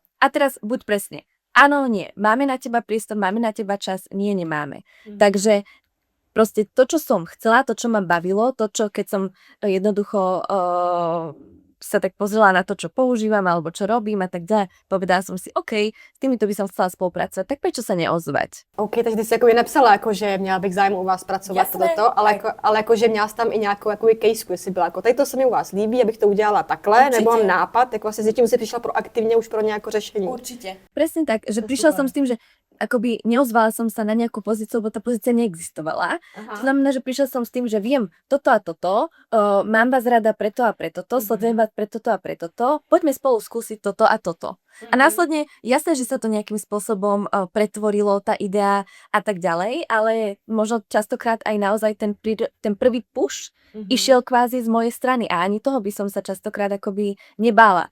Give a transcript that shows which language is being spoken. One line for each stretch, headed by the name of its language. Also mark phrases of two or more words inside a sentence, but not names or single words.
Slovak: A teraz buď presne, áno, nie, máme na teba priestor, máme na teba čas, nie, nemáme. Takže proste to, čo som chcela, to, čo ma bavilo, to, čo keď som jednoducho sa tak pozrela na to, čo používam alebo čo robím a tak ďalej, povedala som si, OK, s týmito by som chcela spolupracovať, tak prečo sa neozvať?
Czech: OK, takže ty jsi jako nepsala, jako, že měla bych zájem u vás pracovat toto, ale jako, že měla jsi tam i nějakou jako case, jestli byla jako, tady to se mi u vás líbí, abych to udělala takhle, určitě. Nebo mám nápad, jako vlastně s tím si přišla proaktivně už pro nějaké řešení.
Slovak: Určite. Presne tak, že prišla som s tým, že akoby neozvala som sa na nejakú pozíciu, lebo tá pozícia neexistovala. To znamená, že prišla som s tým, že viem toto a toto, mám vás rada preto a preto to, sledujem vás pre toto a preto to, poďme spolu skúsiť toto a toto. A následne, jasné, že sa to nejakým spôsobom pretvorilo, tá idea a tak ďalej, ale možno častokrát aj naozaj ten prvý push išiel kvázi z mojej strany a ani toho by som sa častokrát akoby nebála.